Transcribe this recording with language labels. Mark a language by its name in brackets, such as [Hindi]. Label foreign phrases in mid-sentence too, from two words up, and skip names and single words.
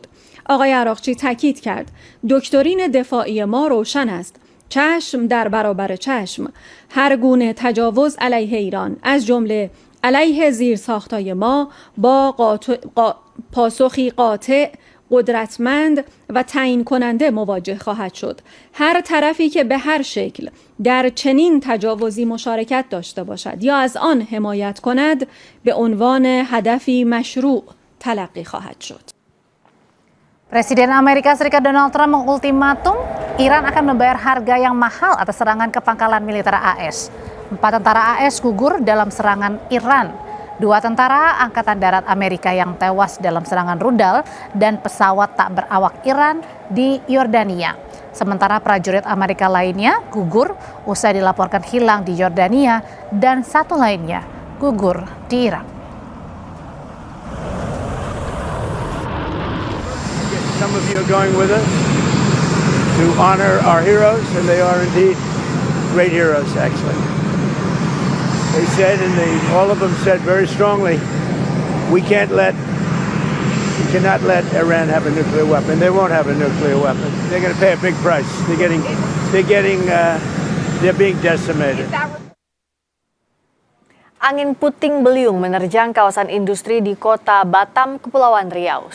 [Persian] آقای عراقچی تاکید کرد دکترین دفاعی ما روشن است، چشم در برابر چشم، هر گونه تجاوز علیه ایران از جمله علیه زیرساخت‌های ما پاسخی قاطع، قدرتمند و تعیین کننده مواجه خواهد شد. هر طرفی که به هر شکل در چنین تجاوزی مشارکت داشته باشد یا از آن حمایت کند به عنوان هدفی مشروع تلقی خواهد شد. [Indonesian] Presiden Amerika Serikat Donald Trump mengultimatum Iran akan membayar harga yang mahal atas serangan ke pangkalan militer AS. 4 tentara AS gugur dalam serangan Iran. 2 tentara Angkatan Darat Amerika yang tewas dalam serangan rudal dan pesawat tak berawak Iran di Yordania. Sementara prajurit Amerika lainnya gugur usai dilaporkan hilang di Yordania dan 1 lainnya gugur di Irak. [English] Some of you are going with us to honor our heroes, and they are indeed great heroes, actually. They said, and all of them said very strongly, we cannot let Iran have a nuclear weapon. They won't have a nuclear weapon. They're going to pay a big price. They're being decimated. [Indonesian] Angin puting beliung menerjang kawasan industri di kota Batam, Kepulauan Riau.